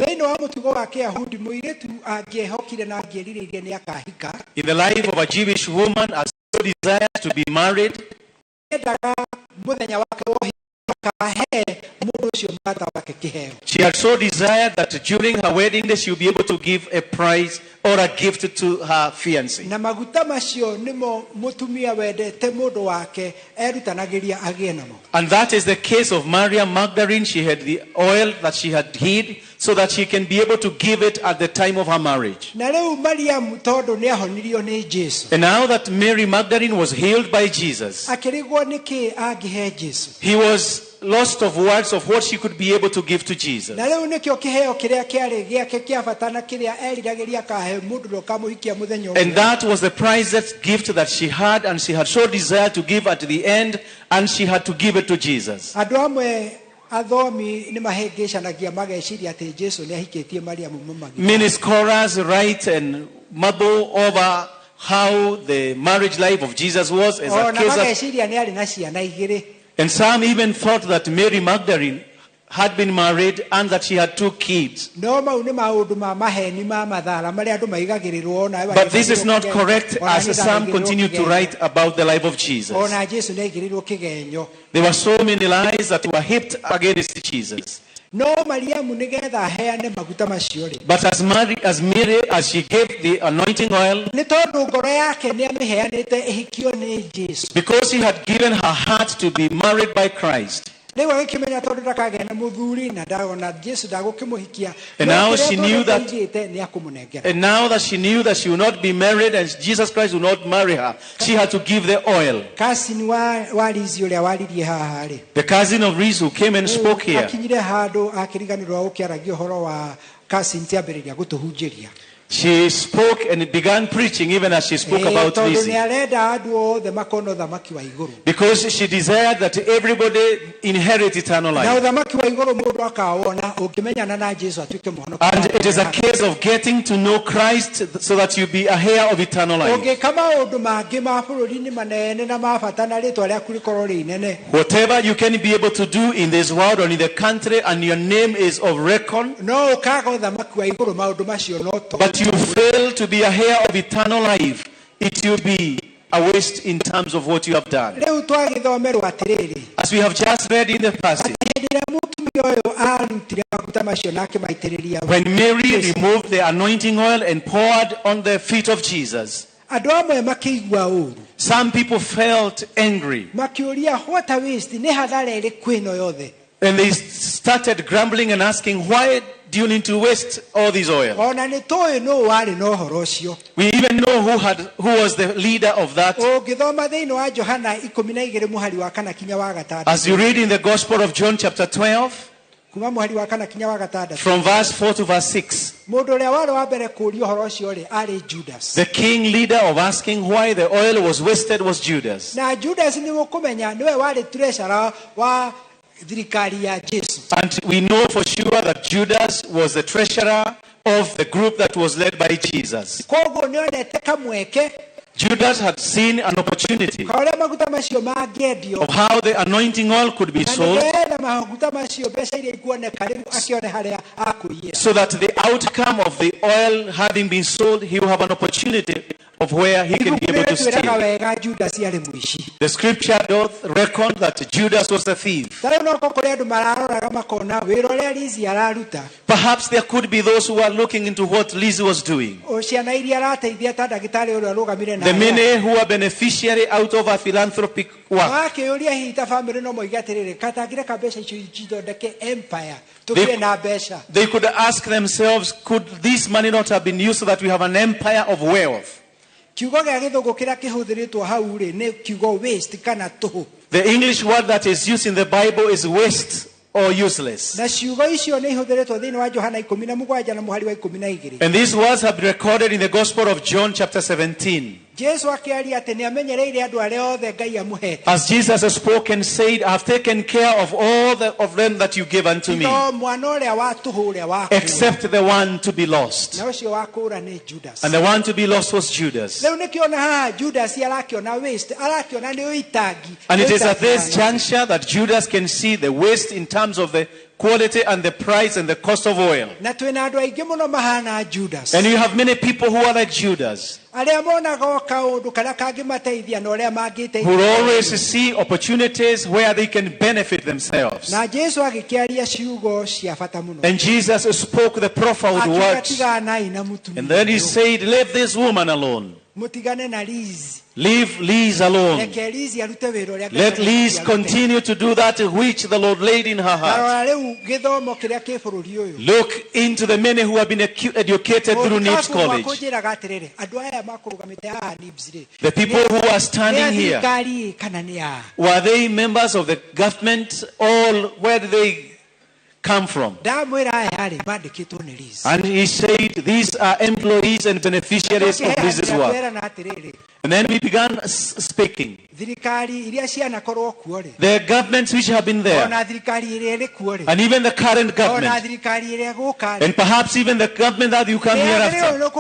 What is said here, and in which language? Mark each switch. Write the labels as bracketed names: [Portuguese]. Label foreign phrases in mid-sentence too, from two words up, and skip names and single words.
[English] In the life of a Jewish woman, as she desired to be married, she had so desired that during her wedding day she would be able to give a prize or a gift to her fiancé. And that is the case of Maria Magdalene. She had the oil that she had hid so that she can be able to give it at the time of her marriage. [Kikuyu] Na rĩu Mariamu tondũ nĩahonirio nĩ Jesu. [English] And now that Mary Magdalene was healed by Jesus, [Kikuyu] Akĩrigwo nĩkĩ angĩhe Jesu. [English] he was lost of words of what she could be able to give to Jesus. [Kikuyu] Na rĩu nĩkĩo kĩheo kĩrĩa kĩarĩ gĩake kĩa bata na kĩrĩa eriragĩria akahe mũndũ ũrĩa ũkamũhikia mũthenya ũmwe. [English] And that was the prized gift that she had, and she had so desired to give at the end, and she had to give it to Jesus. [Kikuyu] Andũ amwe athomi nĩ mahĩngĩcanagia mageciria atĩ Jesu nĩahikĩtie Mariamu mũmagi. [English] Many scholars write and marvel over how the marriage life of Jesus was as a [Kikuyu] Na [English] case of, [Kikuyu] mageciria nĩ arĩ na ciana igĩrĩ. [English] and some even thought that Mary Magdalene had been married and that she had 2 kids. [Kikuyu] No mau nĩ maũndũ ma maheni ma mathara marĩa andũ maigagĩrĩrwo na [English] But this is not correct, as some continue to write about the life of Jesus. [Kikuyu] Ona Jesu nĩaigĩrĩrwo kĩgenyo. [English] There were so many lies that were heaped against Jesus. [Kikuyu] No Mariamu nĩgetha aheane maguta macio rĩ. [English] But as Mary, as she gave the anointing oil, [Kikuyu] Nĩ tondũ ngoro yake nĩamĩheanĩte ĩhikio nĩ Jesu. [English] because she had given her heart to be married by Christ. [Kikuyu] Rĩu agĩkĩmenya tondũ ndakagĩa na mũthuri na ndagona Jesu ndagũkĩmũhikia. [English] And now she knew that- [Kikuyu] nĩakũmũnengera. [English] And now that she knew that she would not be married and Jesus Christ would not marry her, she had to give the oil. [Kikuyu] Cousin wa Lizzie ũrĩa waririe haha rĩ. [English] The cousin of Reese who came and spoke here, [Kikuyu] Akinyire handũ akĩriganĩrwo ũkĩaragia ũhoro wa cousin tiambĩrĩria gũtũhunjĩria. [English] she spoke and began preaching even as she spoke about [Kikuyu] Tondũ Lizzie. nĩarenda andũ othe makona ũthamaki wa igũrũ. [English] Because she desired that everybody inherit eternal [Kikuyu] Na [English] life. [Kikuyu] ũthamaki wa igũrũ mũndũ akawona ũngĩmenyana na Jesu atuĩke mũhonokia. [English] And it is a case of getting to know Christ so that you be a heir of eternal life. [Kikuyu] Ũngĩka maũndũ mangĩ ma bũrũri-inĩ manene na ma bata na rĩtwa rĩaku rĩkorwo rĩ inene. [English] Whatever you can be able to do in this world or in the country and your name is of reckon, [Kikuyu] No ũkaga ũthamaki wa igũrũ maũndũ macio no to. [English] but you fail to be a heir of eternal life, it will be a waste in terms of what you have done. [Kikuyu] Rĩu twagĩthomerwo atĩrĩrĩ. [English] As we have just read in the passage, [Kikuyu] Hĩndĩ ĩrĩa mũtumia ũyũ arutire maguta macio na akĩmaitĩrĩria. [English] when Mary removed the anointing oil and poured on the feet of Jesus, [Kikuyu] Andũ amwe makĩigua ũũru. [English] some people felt angry [Kikuyu] Makĩũria [English] what a waste [Kikuyu] nĩ hathara ĩrĩkũ ĩno yothe. [English] and they started grumbling and asking, why do you need to waste all this oil? [Kikuyu] Ona nĩ tũĩ nũũ warĩ na ũhoro ũcio. [English] We even know who was the leader of that. [Kikuyu] Ũngĩthoma thĩinĩ wa Johana 12 mũhari wa 4 kinya wa 6. [English] As you read in the Gospel of John chapter 12, [Kikuyu] Kuma mũhari wa 4 kinya wa 6. [English] from verse 4 to verse 6, [Kikuyu] Mũndũ ũrĩa warĩ wa mbere kũũria ũhoro ũcio rĩ arĩ Judas. [English] the king leader of asking why the oil was wasted was Judas. [Kikuyu] Na Judas nĩ mũkũmenya nĩwe warĩ treasurer wa thirikari ya Jesu. [English] And we know for sure that Judas was the treasurer of the group that was led by Jesus. [Kikuyu] Koguo nĩonete kamweke [English] Judas had seen an opportunity [Kikuyu] ka ũrĩa maguta macio mangĩendio. [English] of how the anointing oil could be [Kikuyu] Na [English] sold, [Kikuyu] nĩgetha maguta macio mbeca iria ikuoneka rĩu akĩone harĩa akũiyĩra. [English] so that the outcome of the oil having been sold, he will have an opportunity of where he can be able to [Kikuyu] Twĩraga [English] steal. [Kikuyu] wega Judas arĩ mũici. [English] The scripture doth reckon that Judas was a thief. [Kikuyu] Tarĩu no kũrĩ andũ mararoraga makona wĩra ũrĩa Lizzie araruta. [English] Perhaps there could be those who are looking into what Lizzie was doing. [Kikuyu] O ciana iria arateithia ta ndagĩtarĩ ũrĩa arũgamire na [English] The many who are beneficiary out of a philanthropic work. [Kikuyu] wakĩũria hihi ta bamĩrĩ no moige atĩrĩrĩ katangire ka mbeca icio cithondeke empire tũgĩe na mbeca. [English] They could ask themselves, could this money not have been used so that we have an empire of wealth? [Kikuyu] Kiugo gĩa gĩthũngũ kĩrĩa kĩhũthĩrĩtwo hau rĩ nĩ kiugo waste kana tũhũ. [English] The English word that is used in the Bible is waste or useless. [Kikuyu] Na ciugo icio nĩ ihũthĩrĩtwo thĩinĩ wa Johana 17 na mũhari wa 12. [English] And these words have been recorded in the Gospel of John chapter 17. [Kikuyu] Jesu akĩaria atĩ nĩamenyereire andũ arĩa othe Ngai amũhete. [English] As Jesus spoke and said, I have taken care of all of them that you give unto me, [Kikuyu] No mwana ũrĩa wa tũhũ ũrĩa wa [English] except the one to be lost. [Kikuyu] na ũcio wa kũũra nĩ Judas. [English] And the one to be lost was Judas. [Kikuyu] Rĩu nĩkĩona haha Judas arakĩona waste arakĩona nĩ ũitangi. [English] And it is at this juncture that Judas can see the waste in terms of the quality and the price and the cost of oil. [Kikuyu] Na twĩna andũ aingĩ mũno mahana Judas. [English] And you have many people who are like Judas, [Kikuyu] Arĩa monaga o kaũndũ karĩa kangĩmateithia na ũrĩa [English] who [Kikuyu] mangĩteithia. [English] always see opportunities where they can benefit themselves. [Kikuyu] Na Jesu agĩkĩaria ciugo cia bata mũno. [English] And Jesus spoke the profound words. [Kikuyu] Akĩgatiga nai na mũtumia. [English] And then he said, leave this woman alone. [Kikuyu] mutigane na Liz. [English] Leave Liz alone. [Kikuyu] Reke Liz arute wĩra ũrĩa [English] Let Liz continue to do that which the Lord laid in her heart. [Kikuyu] Tarora rĩu gĩthomo kĩrĩa kĩ bũrũri ũyũ. [English] Look into the many who have been educated through NIBS College. [Kikuyu] Kũnjĩraga atĩrĩrĩ, andũ aya makũrũgamĩte haha NIBS rĩ. [English] The people who are standing here, [Kikuyu] thirikari kana nĩ a? [English] were they members of the government, or where did they come from? [Kikuyu] Ndamwĩra aya rĩ mandĩkĩtwo nĩ Liz. [English] And he said, these are employees and beneficiaries of Liz's work. And then we began speaking. The governments which have been there, and even the current government, and perhaps even the government that you come here after.